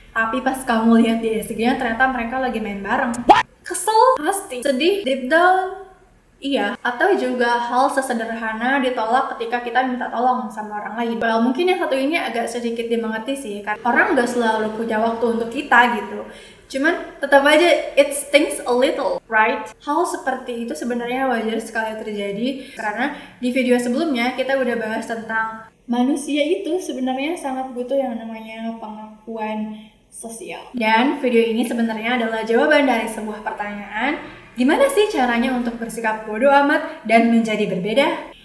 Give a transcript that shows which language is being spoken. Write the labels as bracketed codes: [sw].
[id] Tapi pas kamu lihat di IG-nya ternyata mereka lagi main bareng. Kesel, pasti. Sedih, deep down. Iya, atau juga hal sesederhana ditolak ketika kita minta tolong sama orang lain. Well, mungkin yang satu ini agak sedikit dimengerti sih, karena orang gak selalu punya waktu untuk kita gitu. [en] Cuman tetap aja it stings a little, right? [id] Hal seperti itu sebenarnya wajar sekali terjadi karena di video sebelumnya kita udah bahas tentang manusia itu sebenarnya sangat butuh yang namanya pengakuan sosial. Dan video ini sebenarnya adalah jawaban dari sebuah pertanyaan. Gimana sih caranya untuk bersikap bodoh amat dan menjadi berbeda?